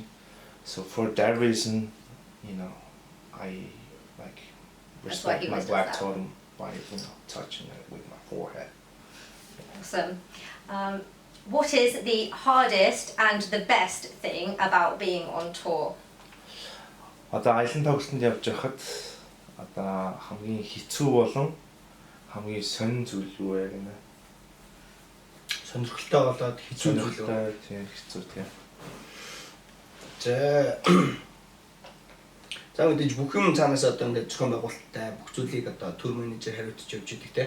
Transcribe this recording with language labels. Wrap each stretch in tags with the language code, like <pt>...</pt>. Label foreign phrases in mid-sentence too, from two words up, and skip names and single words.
<en>So for that reason, I respect my black totem by touching it with my forehead. Awesome. What is the hardest and the best thing about being on tour?</en> <mn>Одоо аялын тоглолтод явж байхад одоо хамгийн хэцүү болон хамгийн сонин зүйл юу вэ гэнэ? Сонирхолтой болоод хэцүү зүйл үү? Тийм хэцүү тийм. За мэдээж бүх юм цаанаас одоо ингээд зохион байгуулалттай бүх зүйлийг одоо тур менежер хариуцж явж идэг те.</mn>